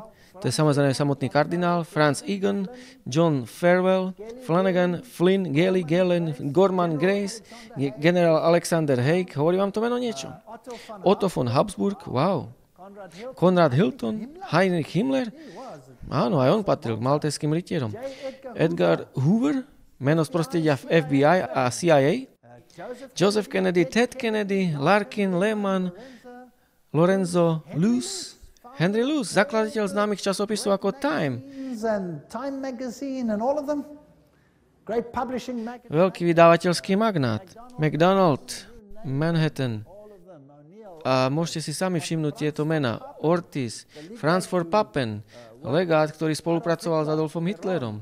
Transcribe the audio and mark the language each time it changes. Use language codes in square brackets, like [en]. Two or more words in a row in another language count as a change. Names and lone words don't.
[sk] To je samozrejme samotný kardinál. Franz Egan, John Farwell, Flanagan, Flynn, Gailey, Galen, Gorman, Grace, generál Alexander Haig. Hovorí vám to meno niečo? Otto von Habsburg, wow. Konrad Hilton, Heinrich Himmler. Áno, aj on patril k maltéskym rytierom. Edgar Hoover, meno z prostredia v FBI a CIA. Joseph Kennedy, Ted Kennedy, Larkin, Lehman, Lorenzo Luce, Henry Luce, zakladateľ známych časopisov ako Time. Veľký vydavateľský magnát. McDonald, Manhattan. A môžete si sami všimnúť tieto mená. Ortiz, Franz von Papen, legát, ktorý spolupracoval s Adolfom Hitlerom.